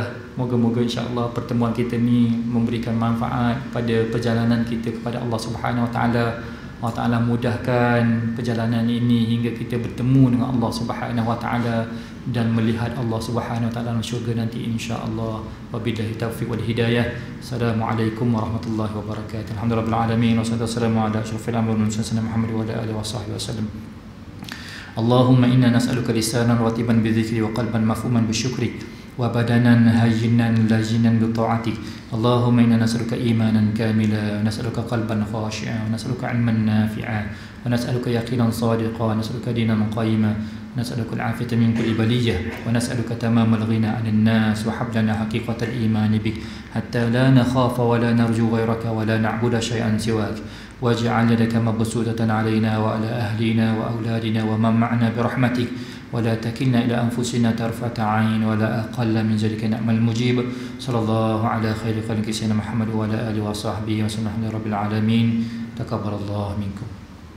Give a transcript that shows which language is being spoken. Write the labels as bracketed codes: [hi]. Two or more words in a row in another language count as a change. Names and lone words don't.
[ms] Moga-moga [ar] إن شاء الله [ms] pertemuan kita ni memberikan manfaat pada perjalanan kita kepada [ar] الله سبحانه وتعالى. الله تعالى [ms] mudahkan perjalanan ini hingga kita bertemu dengan [ar] الله سبحانه وتعالى [ms] dan melihat [ar] الله سبحانه وتعالى [ms] dalam syurga nanti [ar] إن شاء الله. وبالله التوفيق والهداية. السلام عليكم ورحمة الله وبركاته. الحمد لله العالمين والصلاة والسلام على أشرف الأنبياء والمرسلين محمد وعلى آله وصحبه وسلم. اللهم إنا نسألك لسانا رطبا بذكر وقلبا مفهوما بشكر وبدنا هينا لينا بطاعتك. اللهم إنا نسألك إيمانا كاملا، نسألك قلبا خاشعا، نسألك علما نافعا، ونسألك يقينا صادقا، نسألك دينا قيما, نسألك العافية من كل بلية ونسألك تمام الغنى عن الناس وهب لنا حقيقة الإيمان بك حتى لا نخاف ولا نرجو غيرك ولا نعبد شيئا سواك واجعل يدك مبسوطة علينا وعلى أهلنا وأولادنا ومن معنا برحمتك ولا تكلنا إلى أنفسنا طرفة عين ولا أقل من ذلك نعم المجيب صلى الله على خير خلق سيدنا محمد وعلى آله وصحبه وسلم رب العالمين تقبل الله منكم.